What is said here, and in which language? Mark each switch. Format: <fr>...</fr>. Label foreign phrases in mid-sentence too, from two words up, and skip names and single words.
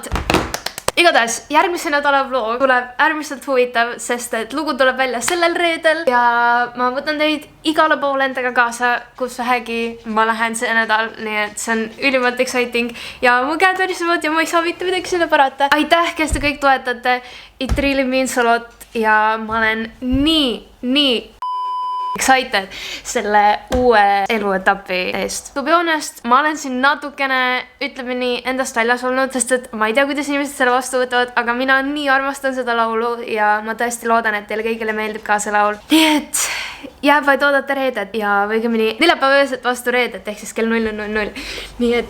<et>Igatahes, järgmise nädala vlog tuleb äärmiselt huvitav, sest et lugu tuleb välja sellel reedel ja ma võtan teid igale poole endaga kaasa, kus vähegi ma lähen see nädal, nii et see on ülimalt exciting ja mu käed värisevad ja ma ei saa mitte midagi selle parata. Aitäh, kes te kõik toetate,</et> <en>it really means a lot</en> <et>ja ma olen nii excited selle uue eluetapi eest.</et> <en>To be honest,</en> <et>ma olen siin natukene, ütleme nii, endast väljas olnud, sest et ma ei tea, kuidas inimesed selle vastu võtavad, aga mina nii armastan seda laulu ja ma tõesti loodan, et teile kõigile meeldib ka see laul. Nii et jääb vaid oodata reedet ja õigemini neljapäeva ööselt vastu reedet, ehk siis kell 00:00.</et>